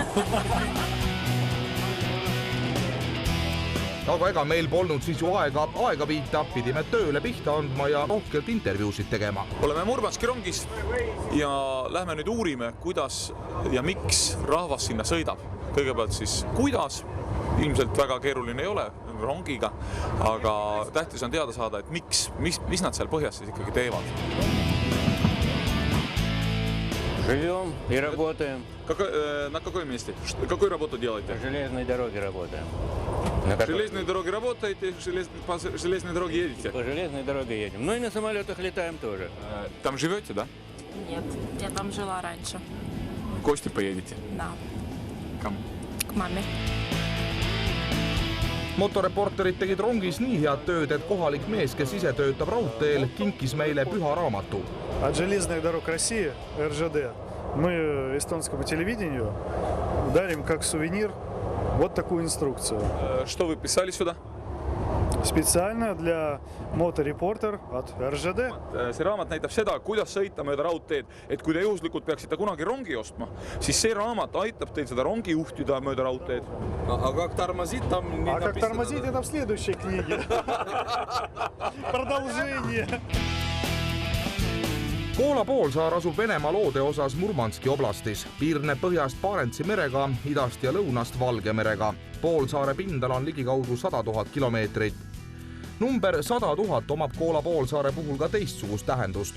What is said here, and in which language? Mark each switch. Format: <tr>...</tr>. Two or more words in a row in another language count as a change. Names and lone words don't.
<et>Aga ega meil polnud siis ju aega viita, pidime tööle pihta andma ja rohkelt intervjuusid tegema. Oleme Murmanski rongis ja lähme nüüd uurime, kuidas ja miks rahvas sinna sõidab. Kõigepealt siis kuidas, ilmselt väga keeruline ei ole rongiga, aga tähtis on teada saada, et mis nad seal põhjas siis ikkagi teevad.</et> <ru>Живем и работаем. На какой месте? Какую работу делаете? По железной дороге работаем. По железной дороге работаете, по железной дороге едете? По железной дороге едем. Ну и на самолетах летаем тоже. Там живете, да? Нет, я там жила раньше. В гости поедете? Да. Кому? К маме.</ru> <et>Motoreporterid tegid rongis nii head tööd, et kohalik mees, kes ise töötab raudteel, kinkis meile püha raamatu.</et> <ru>От железных дорог России, РЖД, мы эстонскому телевидению дарим как сувенир вот такую инструкцию. Что вы писали сюда? Специально для моторепортер от РЖД.</ru> <et>See raamat näitab seda, kuidas sõita mööda raudteed, et kui te juhuslikult peaksite kunagi rongi ostma, siis see raamat aitab teil seda rongi juhtida mööda raudteed.</et> <ru>А как тормозить, там не написано. А как тормозить, это в следующей книге. Продолжение.</ru> <et>Koola poolsaar asub Venemaa loode osas Murmanski oblastis. Piirneb põhjast Barentsi merega, idast ja lõunast Valge merega. Poolsaare pindala on ligikaudu 100 000 kilomeetrit. Number 100 000 omab Koola poolsaare puhul ka teistsugust tähendust.</et>